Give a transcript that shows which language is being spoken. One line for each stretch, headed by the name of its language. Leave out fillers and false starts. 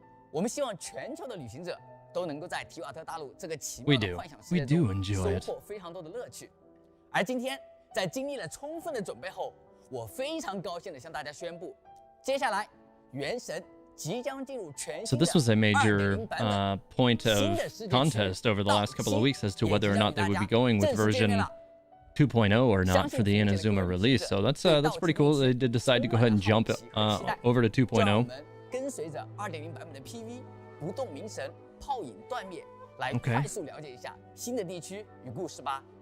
Chinese: 我们希望全球的旅行者都能够在提瓦特大陆这个奇妙的幻想世界中收获非常多的乐趣。而今天，在经历了充分的准备后，我非常高兴地向大家宣布，接下来《原神》即将进入全新的
English: So this was a major point of contest over the last couple of weeks as to whether or not they would be going with version 2.0 or not for the Inazuma release. So that's pretty cool. They did decide to go ahead and jump over to 2.0.
Chinese: 跟随着 2.0 版本的 PV 不动明神炮影断灭，来快速了解一下新的地区与故事吧。